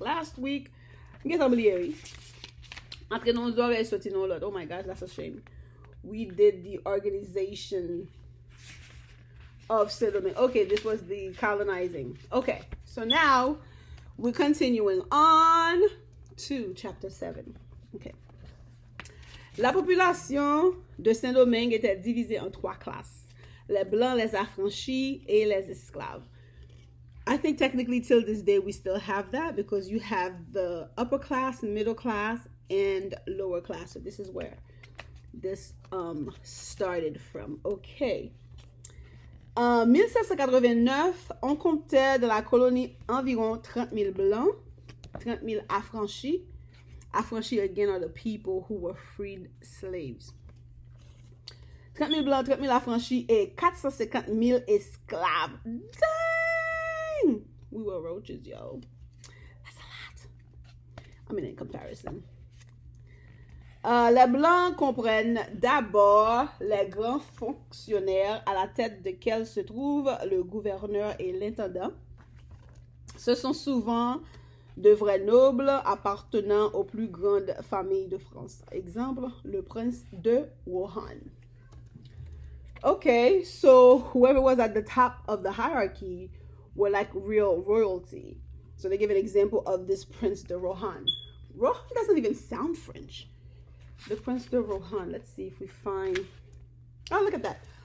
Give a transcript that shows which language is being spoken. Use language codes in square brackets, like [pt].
[en] Last week, get on the oh my gosh, that's a shame. We did the organization of Saint-Domingue. Okay, this was the colonizing. Okay, so now we're continuing on to chapter 7. Okay. [fr] La population de Saint-Domingue était divisée en 3 classes. Les blancs, les affranchis, et les esclaves. [en] I think technically till this day we still have that because you have the upper class, middle class, and lower class. So this is where this started from. Okay. [fr] En 1789, on comptait de la colonie environ 30 000 blancs, 30 000 affranchis. [en] Affranchis, again, are the people who were freed slaves. [fr] 30 000 blancs, 30 000 affranchis, et 450 000 esclaves. [en] Dang! We were roaches, yo. That's a lot. I mean, in comparison. [fr] Les blancs comprennent d'abord les grands fonctionnaires à la tête desquels se trouvent le gouverneur et l'intendant. Ce sont souvent de vrais nobles appartenant aux plus grandes familles de France. Exemple, le prince de Rohan. [en] Okay, so whoever was at the top of the hierarchy were like real royalty. So they give an example of this Prince de Rohan. Rohan doesn't even sound French. The Prince de Rohan. Let's see if we find... Oh, look at that.